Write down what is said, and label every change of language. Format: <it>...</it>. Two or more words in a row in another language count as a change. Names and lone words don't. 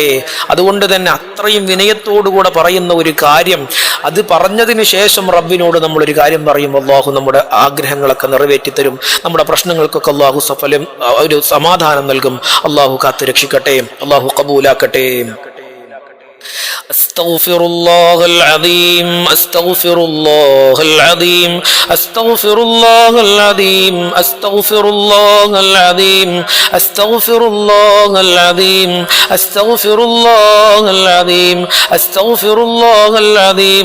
<ml>അതുകൊണ്ട് തന്നെ അത്രയും വിനയത്തോടുകൂടെ പറയുന്ന ഒരു കാര്യം, അത് പറഞ്ഞതിന് ശേഷം റബ്ബിനോട് നമ്മളൊരു കാര്യം പറയും, അള്ളാഹു നമ്മുടെ ആഗ്രഹങ്ങളൊക്കെ നിറവേറ്റിത്തരും, നമ്മുടെ പ്രശ്നങ്ങൾക്കൊക്കെ അള്ളാഹു സഫലം ഒരു സമാധാനം നൽകും. അള്ളാഹു കാത്തു രക്ഷിക്കട്ടെ, അള്ളാഹു ഖബൂലാക്കട്ടെ.</ml> <ar>أستغفر الله العظيم أستغفر الله العظيم أستغفر الله العظيم أستغفر الله العظيم أستغفر الله العظيم أستغفر الله العظيم أستغفر الله العظيم</ar>